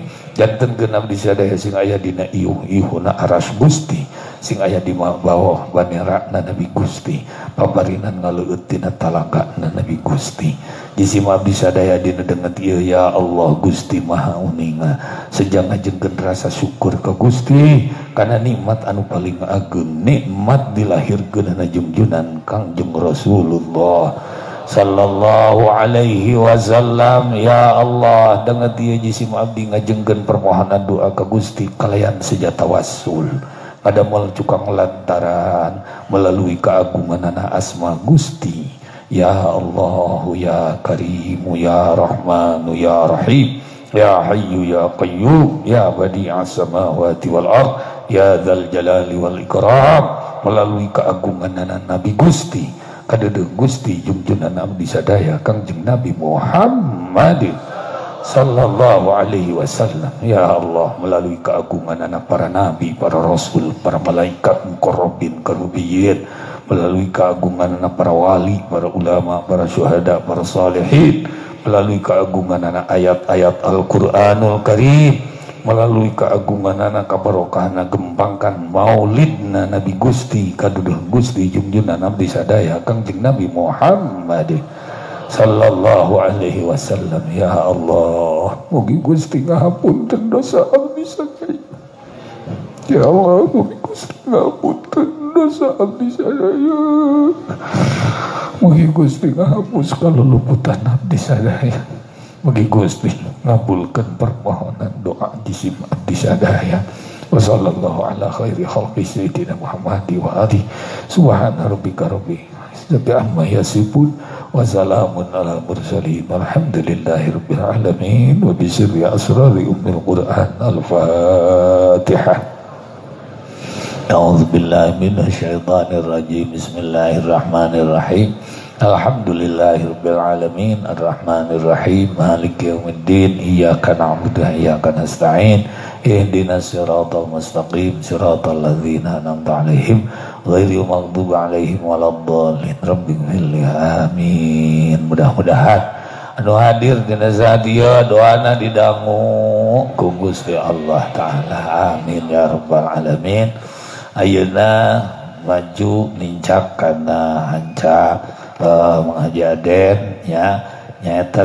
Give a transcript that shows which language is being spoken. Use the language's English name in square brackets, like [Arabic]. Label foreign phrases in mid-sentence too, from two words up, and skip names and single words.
[Sundanese] Jantenkeun abdi sadaya sing aya dina iuh-iuhna aras Gusti, sing aya di bawah banderana Nabi Gusti, paparinan ngaleueut tina talagana Nabi Gusti. Jisim abdi sadaya dina deungeut ieu [Arabic] يا الله [Sundanese] Gusti Maha Uninga, sejang ngajengkeun rasa syukur ka Gusti kana nikmat anu paling agung, nikmat dilahirkeunna junjunan Kangjeng Rasulullah [Arabic] صلى الله عليه وسلم. يا الله [Indonesian] dengan dia [Sundanese] jisim abdi ngajengkeun permohonan doa ka Gusti kalayan sejata wassul ngadamel cukang lantaran melalui keagunganna asma Gusti. [Arabic] يا الله يا كريم يا رحمن يا رحيم يا حي يا قيوم يا بديع السماوات والأرض يا ذا الجلال والإكرام, [Sundanese] melalui keagunganna Nabi Gusti kadeudeung Gusti junjunan abdi sadaya Kangjeng Nabi Muhammad [Arabic] صلى الله عليه وسلم. يا الله [Sundanese] melalui keagungan anak para nabi, para rasul, para malaikat [Arabic] مقربين كروبيين, [Sundanese] melalui keagungan anak para wali, para ulama, para syuhada, para salihin, melalui keagungan anak ayat-ayat Al-Qur'anul Karim, melalui keagungan anak kabarokahna gempangkan maulidna Nabi Gusti kaduduh Gusti junjunan abdi sadaya Kangjeng Nabi Muhammad [Arabic] صلى الله عليه وسلم. يا الله [Sundanese] mugi Gusti ngahapunten dosa abdi sadaya. [Arabic] يا الله [Sundanese] mugi Gusti ngahapunten dosa abdi sadaya. Mugi Gusti ngahapus kaluluputan abdi sadaya. Mugi Gusti ngabulkeun permohonan doa jisim abdi sadaya. [Arabic] وصلى الله على خير خلق سيدنا محمد وآله سبحان ربك رب العزة عما يصفون وسلام على المرسلين والحمد لله رب العالمين وبسر أسرار أم القرآن الفاتحة. أعوذ بالله من الشيطان الرجيم. بسم الله الرحمن الرحيم الحمد لله رب العالمين الرحمن الرحيم مالك يوم الدين إياك نعبد وإياك نستعين اهدنا الصراط المستقيم صراط الذين أنعمت عليهم غير المغضوب عليهم ولا الضالين رب اغفر لي آمين. [Sundanese] Mudah-mudahan anu hadir dina saat ieu doana didangu ku Gusti Allah taala, [Arabic] آمين يا رب العالمين. [Sundanese] Ayeuna maju nincak karena hanca Haji Aden ya nyaeta